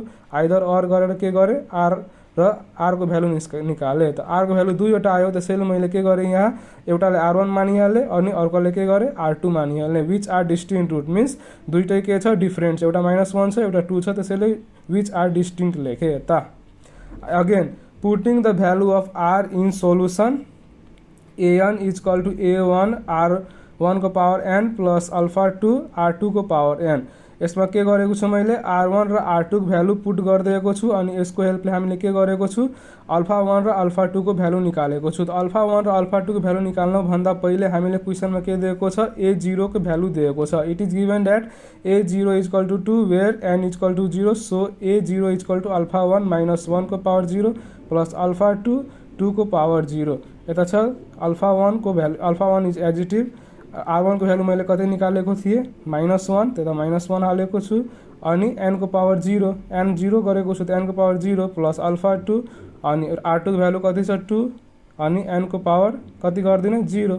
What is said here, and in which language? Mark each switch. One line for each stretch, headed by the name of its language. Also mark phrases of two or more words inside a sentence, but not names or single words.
Nepali: आइदर और गरेर के गरेँ, r र r को भ्यालु निकालेँ, त r को भ्यालु दुईवटा आयो, त्यसैले मैले के गरेँ, यहाँ एउटाले r1 मानिहालेँ अनि अर्कोले के गरेँ r2 मानिहालेँ।
English: which are distinct root means
Nepali: दुईटै के छ डिफरेन्ट छ, एउटा माइनस 1 छ एउटा 2 छ, त्यसैले
English: which are distinct
Nepali: लेखेँ यता।
English: Again, putting the value of r in solution, an equal to a1 r1 को power n plus alpha 2 r2 को power n।
Nepali: यसमा के गरेको छु मैले, r1 र r2 को भ्यालु पुट गरिदिएको छु, अनि यसको हेल्पले हामीले के गरेको छु, अल्फा 1 र अल्फा 2 को भ्यालु निकालेको छु। त अल्फा 1 र अल्फा 2 को भ्यालु निकाल्न भन्दा पहिले हामीले क्वेसनमा के दिएको छ, a0 को भ्यालु दिएको छ।
English: it is given that a0 equal to 2 where n equal to 0, so a0 equal to alpha 1 minus 1 को power 0 plus alpha 2 को power 0।
Nepali: यता छ अल्फा 1 को भ्यालु, अल्फा 1 इज एजिटिभ, r1 को भ्यालु मैले कतै निकालेको थिएँ माइनस 1, त्यता माइनस 1 हालेको छु, अनि n को पावर 0, n 0 गरेको छु, त n को पावर 0
English: plus alpha 2,
Nepali: अनि r2 को भ्यालु कति छ 2, अनि n को पावर कति गरिदिने 0।